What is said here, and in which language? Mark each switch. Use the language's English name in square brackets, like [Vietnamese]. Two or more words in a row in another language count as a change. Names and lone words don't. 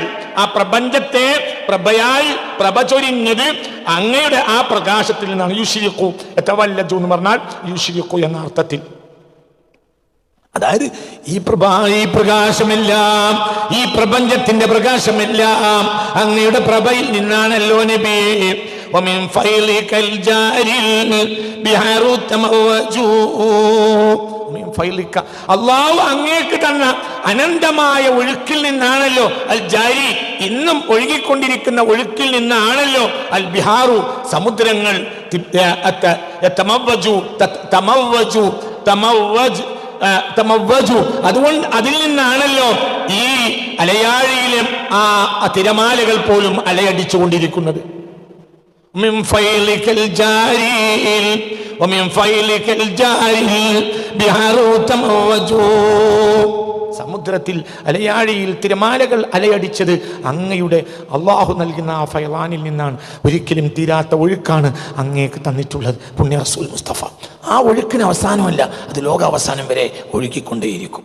[Malayalam] ആ പ്രപഞ്ചത്തെ പ്രഭയായി പ്രഭ ചൊരിഞ്ഞത് അങ്ങയുടെ ആ പ്രകാശത്തിൽ നിന്നാണ്. [Arabic] يشرق يتولج [Malayalam] എന്ന് പറഞ്ഞാൽ യുശ്രിഖു എന്ന അർത്ഥത്തിൽ. അതായത് ഈ പ്രകാശമെല്ലാം, ഈ പ്രപഞ്ചത്തിന്റെ പ്രകാശമെല്ലാം അങ്ങയുടെ പ്രഭയിൽ നിന്നാണല്ലോ നബി. [Arabic] ومن فيلك الجاري البحار تموج ومن فيلك [Malayalam] അല്ലാഹു അങ്ങേക്ക് തന്ന അനന്തമായ ഒഴുക്കിൽ നിന്നാണല്ലോ [Arabic] الجاري [Malayalam] ഇന്നും ഒഴുകിക്കൊണ്ടിരിക്കുന്ന ഒഴുക്കിൽ നിന്നാണല്ലോ [Arabic] البحار [Malayalam] സമുദ്രങ്ങൾ അതുകൊണ്ട് അതിൽ നിന്നാണല്ലോ ഈ അലയാഴിയിലെ ആ തിരമാലകൾ പോലും അലയടിച്ചുകൊണ്ടിരിക്കുന്നത്. [Arabic] من فيلك الجاري ومن فيلك الجاري بحار تموج [Malayalam] സമുദ്രത്തിൽ അലയാഴിയിൽ തിരമാലകൾ അലയടിച്ചത് അങ്ങയുടെ അള്ളാഹു നൽകുന്ന ആ ഫൈലാനിൽ നിന്നാണ്. ഒരിക്കലും തീരാത്ത ഒഴുക്കാണ് അങ്ങേക്ക് തന്നിട്ടുള്ളത് പുണ്യ റസൂൽ മുസ്തഫ. ആ ഒഴുക്കിന് അവസാനമല്ല, അത് ലോകാവസാനം വരെ ഒഴുകിക്കൊണ്ടേയിരിക്കും.